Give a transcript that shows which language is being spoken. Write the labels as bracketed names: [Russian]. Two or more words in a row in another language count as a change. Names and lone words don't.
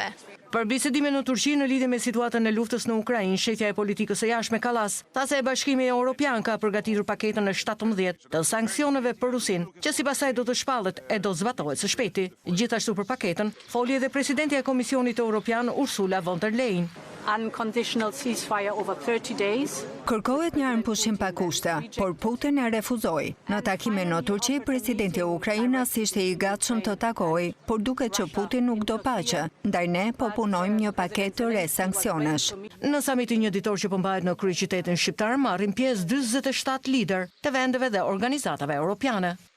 [Albanian] Për bisedime në Turqi në lidhje me situatën e luftës në Ukrainë, shefja e politikës së jashtme Kallas tha se Bashkimi Evropian ka përgatitur paketën e 17 të sanksioneve për Rusinë, që sipas saj do të shpallet e do zbatohet së shpejti. Gjithashtu për paketën foli edhe presidentja e Komisionit Evropian Ursula von der Leyen. [English] Unconditional ceasefire over 30 days. [Albanian] Kërkohet një armëpushim pa kushte, por Putin e refuzoi. Në takime në Turqi, presidenti i Ukrainës ishte i gatshëm të takojë, por duket që Putin nuk do paqe, ndaj ne po punojmë një paketë të re sanksionesh. Në samitin një ditor që po mbahet në kryeqytetin shqiptar, marrin pjesë 47 lider të vendeve dhe organizatave europiane.